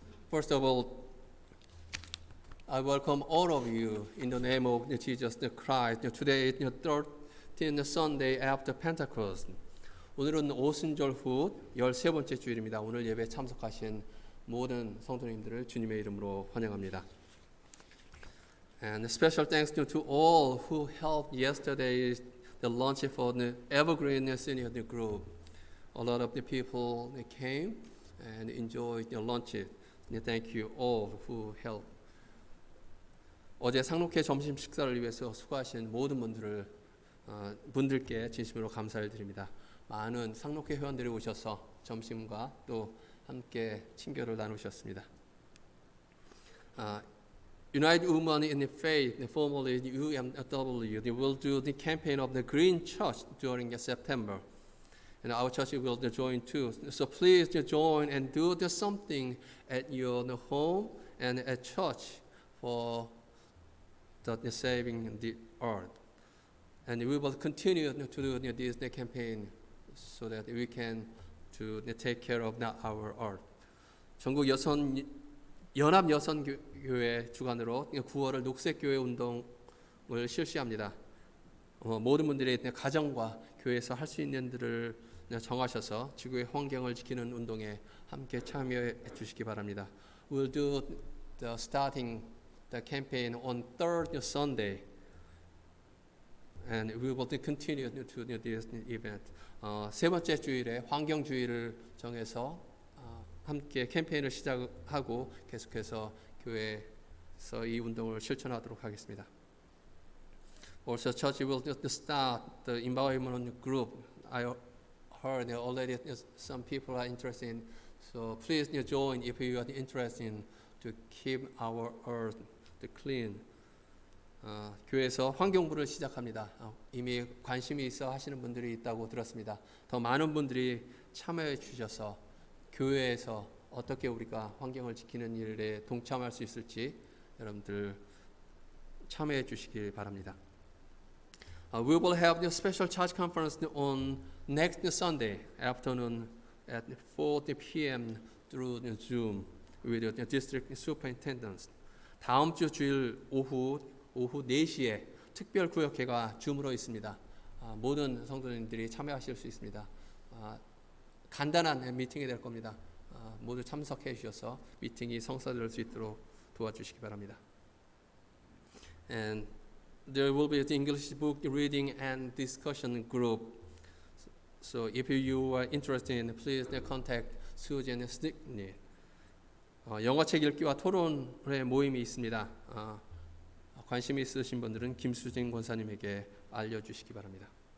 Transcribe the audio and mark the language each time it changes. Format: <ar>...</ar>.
<en>First of all, I welcome all of you in the name of Jesus Christ. Today is the 13th Sunday after Pentecost.</en> <ko>오늘은 오순절 후 13번째 주일입니다. 오늘 예배에 참석하신 모든 성도님들을 주님의 이름으로 환영합니다.</ko> <en>And special thanks to all who helped yesterday the launch for the Evergreen Senior Group. A lot of the people came and enjoyed the lunch. Thank you all who helped.</en> <ko>어제 상록회 점심 식사를 위해서 수고하신 모든 분들께 진심으로 감사를 드립니다. 많은 상록회 회원들이 오셔서 점심과 또 함께 친교를 나누셨습니다.</ko> <en>United Women in the Faith, formerly UMW, they will do the campaign of the Green Church during September. And our church will join too. So please join and do something at your home and at church for the saving the earth. And we will continue to do this campaign so that we can to take care of our earth.</en> <ko>전국 연합 여성교회 주관으로 9월을 녹색교회 운동을 실시합니다. 모든 분들이 가정과 교회에서 할 수 있는 들을 정하셔서 지구의 환경을 지키는 운동에 함께 참여해 주시기 바랍니다.</ko> <en>We'll do starting the campaign on third Sunday, and we will continue to this event.</en> <ko>세 번째 주일에 환경 주일을 정해서 함께 캠페인을 시작하고 계속해서 교회에서 이 운동을 실천하도록 하겠습니다.</ko> <en>Also, church will start the environment group. I heard already some people are interested in, so please join if you are interested in to keep our earth clean.</en> <ko>교회에서 환경부를 시작합니다. 이미 관심이 있어 하시는 분들이 있다고 들었습니다. 더 많은 분들이 참여해 주셔서 교회에서 어떻게 우리가 환경을 지키는 일에 동참할 수 있을지 여러분들 참여해 주시길 바랍니다.</ko> <en>We will have the special church conference on next Sunday afternoon at 4 p.m. through Zoom with the district superintendents.</en> <ko>다음 주 주일 오후 4시에 특별 구역회가 줌으로 있습니다. 모든 성도님들이 참여하실 수 있습니다. 간단한 미팅이 될 겁니다. 모두 참석해 주셔서 미팅이 성사될 수 있도록 도와주시기 바랍니다.</ko> <en>And there will be the English book reading and discussion group. So if you are interested in, please contact Susan Stickney.</en> <ko>영어책 읽기와 토론회 모임이 있습니다. 관심 있으신 분들은 김수진 권사님에게 알려주시기 바랍니다.</ko>